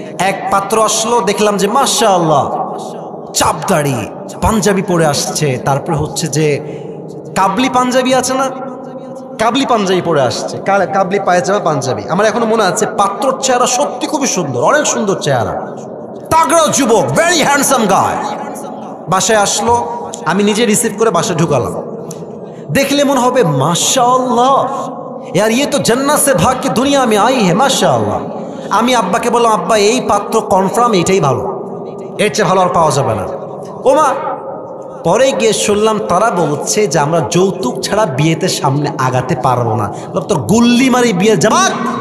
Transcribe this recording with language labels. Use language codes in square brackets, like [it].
[bn] এক পাত্র আসলো, দেখলাম যে মাশাআল্লাহ চাপদাড়ি, পাঞ্জাবি পরে আসছে, তারপরে হচ্ছে যে কাবলি পাঞ্জাবি আছে না, কাবলি পাঞ্জাবি পরে আসছে, কাবলি পায়জামা পাঞ্জাবি। আমার এখনো মনে আছে পাত্রর চেহারা সত্যি খুবই সুন্দর, অনেক সুন্দর চেহারা, তাগড়া যুবক, ভেরি হ্যান্ডসাম গায়। বাসায় আসলো, আমি নিজে রিসিভ করে বাসায় ঢুকালাম। দেখলে মনে হবে মাশাআল্লাহ [hi] यार ये तो जन्नत से भाग के दुनिया में आई है माशाআল্লাহ। [bn] আমি আব্বাকে বললাম, আব্বা এই পাত্র কনফার্ম এইটাই ভালো, এর চেয়ে ভালো আর পাওয়া যাবে না। ওমা, পরে গিয়ে শুনলাম তারা বলছে যে আমরা যৌতুক ছাড়া বিয়েতে সামনে আগাতে পারবো না। তোর গুল্লি মারি বিয়ে জামাক।